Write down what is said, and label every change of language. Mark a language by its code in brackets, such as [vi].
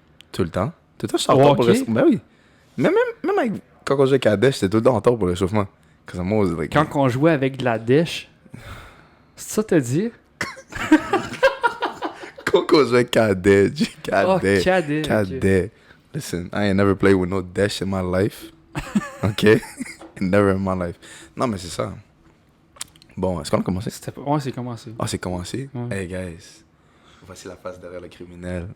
[fr] Tout le temps. Tout le temps, je suis en retard pour le réchauffement. Ben oui. Même avec, quand on jouait avec Kadesh, j'étais tout le temps en retard pour le réchauffement. [en] Cause I'm always like... [fr] Quand on jouait avec de la dèche, c'est ça que t'as dit? Quand on jouait avec Kadesh, Oh, cadet. Cadet. [en] Listen, I ain't never played with no dash in my life. OK? Never in my life. [fr] Non, mais c'est ça. Bon, est-ce qu'on a commencé? Ouais, c'est commencé. Ah, c'est commencé? Ouais. [en] Hey, guys. [fr] Voici la face derrière le criminel.